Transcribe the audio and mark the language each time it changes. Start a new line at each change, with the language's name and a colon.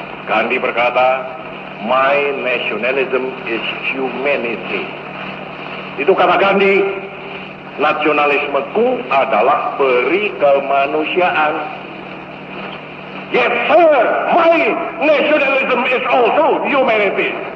Indonesian: Gandhi berkata,
English: my nationalism is humanity.
Indonesian: Itu kata Gandhi. Nasionalismeku adalah peri kemanusiaan.
English: Yes sir, my nationalism is also humanity.